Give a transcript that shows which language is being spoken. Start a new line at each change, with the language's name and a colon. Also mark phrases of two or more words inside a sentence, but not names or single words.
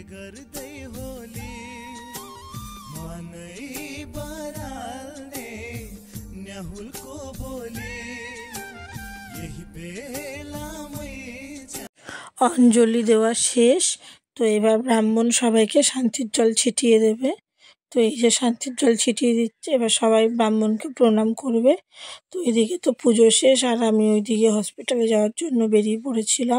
Nepali: गर्दै होली मनै बराल्ने न्याहुलको बोली यही बेलामै
Bangla: অঞ্জলি দেওয়া শেষ। তো এবার ব্রাহ্মণ সবাইকে শান্তির জল ছিটিয়ে দেবে। তো এই যে শান্তির জল ছিটিয়ে দিচ্ছে, এবার সবাই ব্রাহ্মণকে প্রণাম করবে। তো এদিকে তো পুজো শেষ, আর আমি ওইদিকে হসপিটালে যাওয়ার জন্য বেরিয়ে পড়েছিলাম।